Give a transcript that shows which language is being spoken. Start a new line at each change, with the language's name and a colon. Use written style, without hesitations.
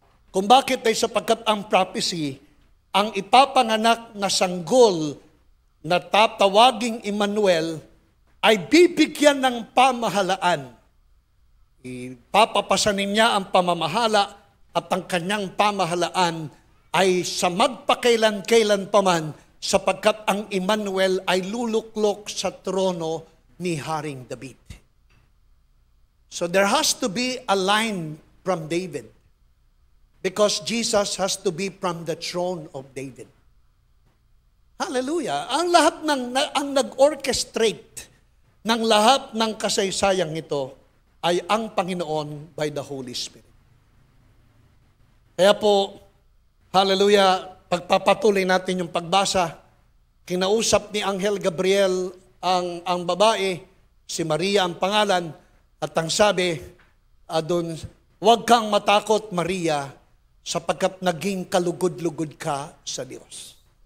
Filipino: Kung bakit ay sapagkat ang prophecy, ang ipapanganak na sanggol na tatawaging Emmanuel ay bibigyan ng pamahalaan. Ipapapasanin niya ang pamamahala at ang kanyang pamahalaan ay sa magpakailan-kailan paman sapagkat ang Emmanuel ay luluklok sa trono ni Haring David.
English: So there has to be a line from David. Because Jesus has to be from the throne of David. Hallelujah.
Filipino: Ang nag-orchestrate ng lahat ng kasaysayang ito ay ang Panginoon
English: by the Holy Spirit.
Filipino: Kaya po, hallelujah, pagpapatuloy natin yung pagbasa, kinausap ni Anghel Gabriel ang babae, si Maria ang pangalan, at ang sabi doon, huwag kang matakot, Maria, sapagkat naging kalugod-lugod ka sa Diyos.